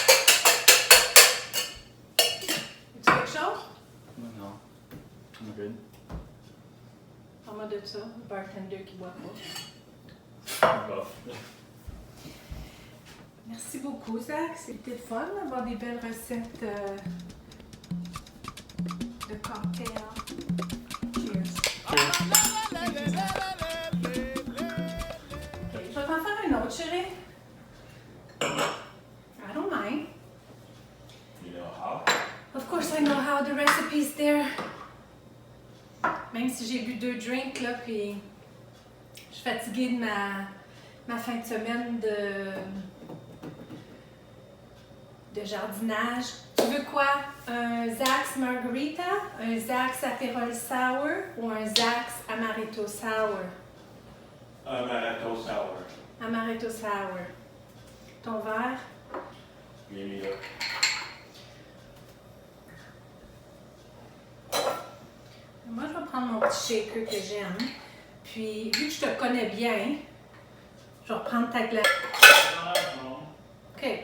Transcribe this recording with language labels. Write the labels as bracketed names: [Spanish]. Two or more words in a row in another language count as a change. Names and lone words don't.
[French] As-tu quelque chose? Non, non. [English] I'm good. [French] le bartender qui boit pas. Bof. Merci beaucoup, Zach. C'était fun d'avoir des belles recettes de cocktails. Cheers. Je vais t'en faire un autre, chérie. [English] I don't mind. You know how? Of course, I know how. The recipe's there. [French] Même si j'ai bu 2 drinks, là, puis je suis fatiguée de ma fin de semaine de jardinage. Tu veux quoi? Un Zach's Margarita, un Zach's Aperol Sour ou un Zach's Amaretto Sour? Amaretto sour. Amaretto Sour. Ton verre? [English] Give me a... [French] Moi, je vais prendre mon petit shaker que j'aime. Puis, vu que je te connais bien, je vais reprendre ta glace. OK.